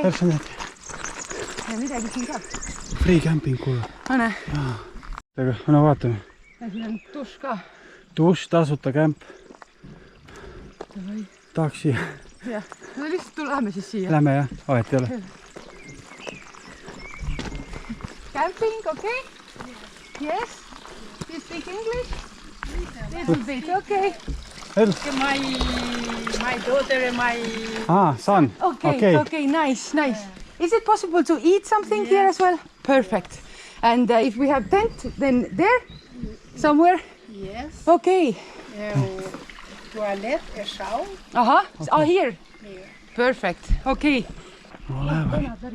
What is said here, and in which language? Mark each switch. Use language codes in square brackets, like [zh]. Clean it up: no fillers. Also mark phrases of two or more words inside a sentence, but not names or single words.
[et] Persendetje. Ja midagi siin ka. [en] Free camping kuule. Ane. [et] Aga no vaatame. Ja siin on duš ka. Duš, tasuta kämp. Tahaks siia. Jah, no lihtsalt tuleme siis siia. Lähme jah, vahet ei ole. [en] Camping, okay? Yes? You speak English? Little bit, okay. My daughter and my... son. Okay, nice. Is it possible to eat something here as well? Perfect. And if we have tent, then there? Somewhere? Yes. Okay. Toilet, a shower. Aha, here? Here. Perfect, okay. [et] No läheme.